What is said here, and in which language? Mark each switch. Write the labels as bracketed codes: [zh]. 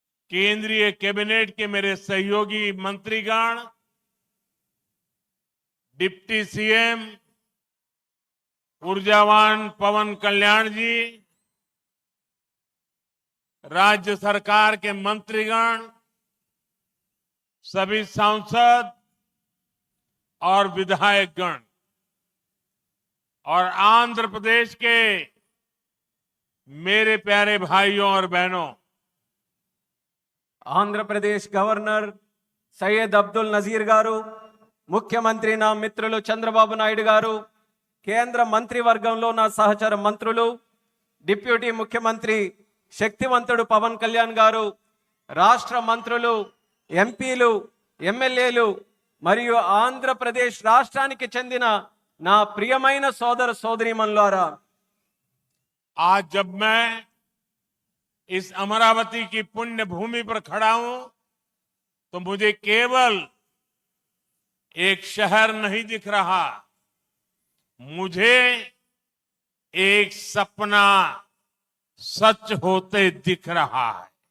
[hi] केंद्रीय कैबिनेट के मेरे सहयोगी मंत्रीगण, डिप्टी सीएम ऊर्जावान पवन कल्याण जी, राज्य सरकार के मंत्रीगण, सभी सांसद और विधायकगण और आंध्र प्रदेश के मेरे प्यारे भाइयों और बहनों, [te] ఆంధ్ర ప్రదేశ్ గవర్నర్ సయ్యద్ అబ్దుల్ నజీర్ గారు, ముఖ్యమంత్రి నా మిత్రులు చంద్రబాబు నాయుడు గారు, కేంద్ర మంత్రివర్గంలో నా సహచర మంత్రులు, డిప్యూటీ ముఖ్యమంత్రి శక్తివంతుడు పవన్ కళ్యాణ్ గారు, రాష్ట్ర మంత్రులు, ఎంపీలు, ఎమ్మెల్యేలు మరియు ఆంధ్రప్రదేశ్ రాష్ట్రానికి చెందిన నా ప్రియమైన సోదర సోదరీమణులారా, [hi] आज जब मैं इस अमरावती की पुण्य भूमि पर खड़ा हूं तो मुझे केवल एक शहर नहीं दिख रहा, मुझे एक सपना सच होते दिख रहा है.